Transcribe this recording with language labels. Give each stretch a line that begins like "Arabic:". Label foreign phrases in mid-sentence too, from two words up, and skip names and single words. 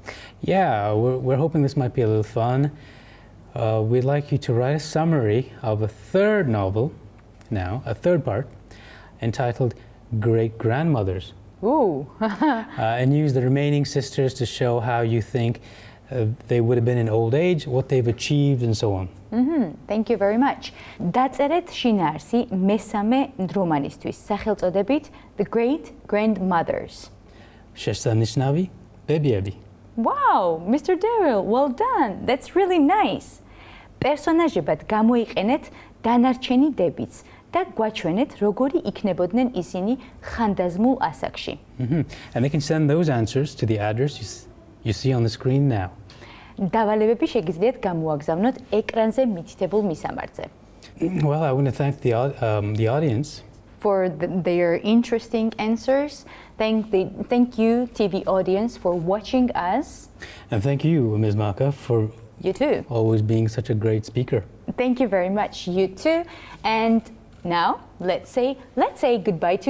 English: Yeah, we're hoping this might be a little fun. We'd like you to write a summary of a third novel, now, a third part, entitled Great Grandmothers. Ooh. And use the remaining sisters to show how you think they would have been in old age, what they've achieved, and so on. Mm-hmm. Thank you very much.
Georgian: დაწერეთ შინაარსი მესამე რომანისთვის, სახელწოდებით The Great Grandmothers. შესანიშნავი ბებიები.
English: Wow, Mr. Darrell, well done. That's really nice.
Georgian: პერსონაჟებად გამოიყენეთ დანარჩენი დებიც და გვაჩვენეთ როგორი იქნებოდნენ ისინი ხანდაზმულ ასაკში.
English: And they can send those answers to the address you see on the screen now.
Georgian: დავალებები შეგიძლიათ გამოაგზავნოთ ეკრანზე მითითებულ მისამართზე.
English: Well, I want to thank the audience for their interesting answers. Thank you, TV audience, for watching us. And thank you, Ms. Maka, for you too. Always being such a great speaker. Thank you very much, you too. And now let's say goodbye together.